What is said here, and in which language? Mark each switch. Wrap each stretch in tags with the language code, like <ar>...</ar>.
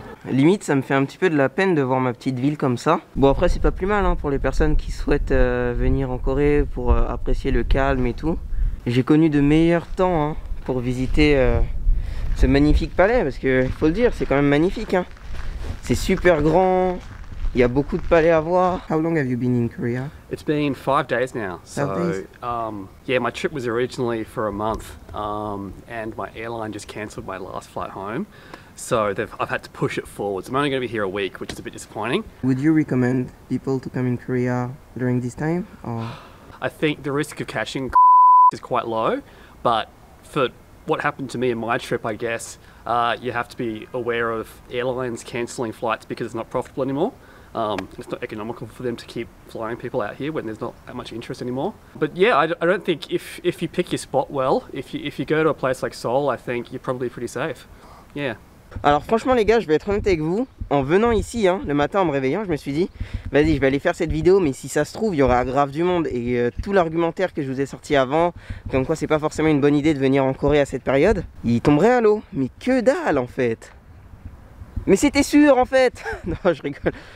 <fr>Limite ça me fait un petit peu de la peine de voir ma petite ville comme ça. Bon après c'est pas plus mal pour les personnes qui souhaitent venir en Corée pour apprécier le calme et tout. J'ai connu de meilleurs temps pour visiter ce magnifique palais, parce que faut le dire, c'est quand même magnifique. C'est super grand, il y a beaucoup de palais à voir.</fr> <en>How long have you been in Korea? It's been 5 days now. 5 days? Yeah, my trip was originally for a month, and my airline just cancelled my last flight home. So I've had to push it forward. So I'm only going to be here a week, which is a bit disappointing. Would you recommend people to come in Korea during this time? Or? I think the risk of catching is quite low, but for what happened to me in my trip, I guess, you have to be aware of airlines cancelling flights because it's not profitable anymore. It's not economical for them to keep flying people out here when there's not that much interest anymore. But yeah, I don't think if you pick your spot well, if you go to a place like Seoul, I think you're probably pretty safe. Yeah.</en> <fr>Alors franchement les gars, je vais être honnête avec vous, en venant ici, le matin en me réveillant, je me suis dit, vas-y je vais aller faire cette vidéo, mais si ça se trouve, il y aura grave du monde. Et tout l'argumentaire que je vous ai sorti avant, comme quoi c'est pas forcément une bonne idée de venir en Corée à cette période, il tomberait à l'eau. Mais que dalle en fait. Mais c'était sûr en fait. Non je rigole.</fr>